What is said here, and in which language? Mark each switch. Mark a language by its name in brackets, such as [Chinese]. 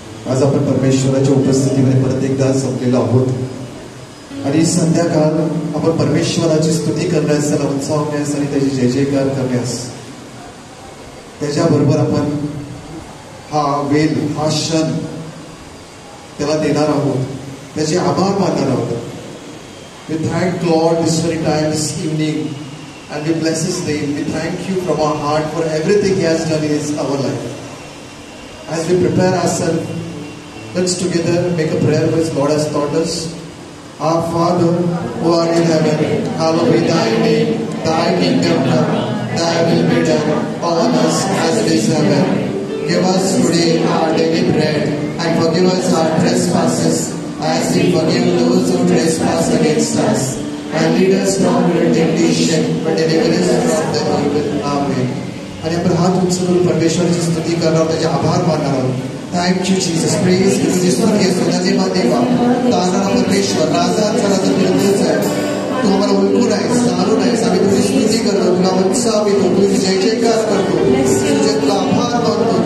[Marathi] आज आपण परमेश्वराच्या उपस्थितीमध्ये परत एकदा जमलेलो आहोत आणि संध्याकाळ आपण परमेश्वराची स्तुती करण्यास, त्याला उत्सावण्यास आणि त्याची जय जयकार करण्यास, त्याच्याबरोबर आपण हा वेळ, हा क्षण त्याला देणार आहोत, त्याचे आभार मानणार आहोत. [English] We thank Lord this very time, this evening, and we bless His name. We thank you from our heart for everything He has done in our life. As we prepare ourselves, let's together make a prayer which Lord has taught us. Our Father, who art in heaven, hallowed be thy name. Thy kingdom come, thy will be done on us as it is in heaven. Give us today our daily bread, and forgive us our trespasses, as we forgive those who trespass against us. And lead us not into temptation, but deliver us from the evil. Amen. [Marathi] आणि आपण हात उचलून परमेश्वराची स्तुती करणार, त्याचे आभार मानणार आहोत. [English] Thank you, Jesus. Praise you. [Marathi] तुझी स्तुती असो, नजेबा देवा, तारणारा परमेश्वर, राजाचा राजा तुझ आहे. तू आम्हाला ओळखून आहेस, जाणून आहेस. आम्ही तुझी स्तुती करतो, तुला उत्साह देतो, तुझी जय जयकार करतो, तुझे तुला आभार मानतो.